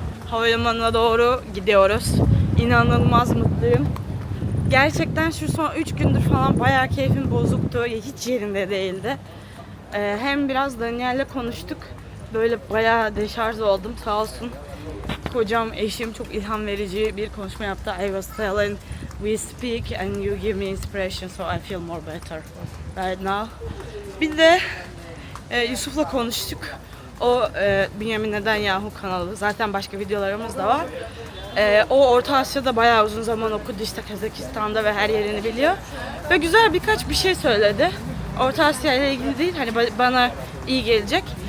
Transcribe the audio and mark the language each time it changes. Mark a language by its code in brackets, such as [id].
[tr] Havalimanına doğru gidiyoruz. İnanılmaz mutluyum. Gerçekten şu son 3 gündür falan bayağı keyfim bozuktu. Hiç yerinde değildi. Hem biraz Daniel'le konuştuk. Böyle bayağı deşarj oldum. Sağ olsun kocam, eşim çok ilham verici bir konuşma yaptı. [en] I was telling we speak and you give me inspiration so I feel more better right now. [tr] Bir de Yusuf'la konuştuk. O Bünyamin Netanyahu kanalı. Zaten başka videolarımız da var. O Orta Asya'da bayağı uzun zaman okudu, işte Kazakistan'da ve her yerini biliyor. Ve güzel birkaç bir şey söyledi. Orta Asya ile ilgili değil, hani bana iyi gelecek.